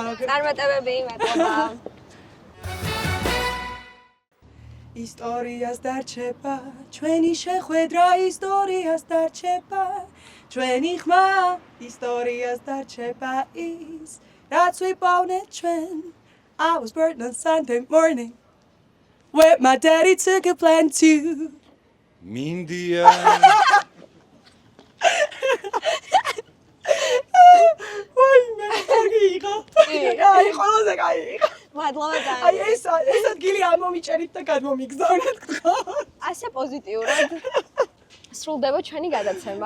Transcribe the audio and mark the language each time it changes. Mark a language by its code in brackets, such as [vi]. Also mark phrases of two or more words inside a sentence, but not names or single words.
[ka] წარმატებები, მადლობა. ისტორიას დარჩება, ჩვენი შეხვედრა ისტორიას დარჩება, ჩვენი ხმა ისტორიას დარჩება ის, რაც ვიპოვნეთ ჩვენ. [en] I was born on Sunday morning, where my daddy took a plan to. [ka] მინდია ვაიმე, კარგი იყო. აი, ყველაზე კაი იყო. მადლობა აი, ძალიან. ეს ადგილი ამომიჭერით და გადმომიგზავნეთ. ასე პოზიტიურად სრულდება ჩვენი გადაცემა.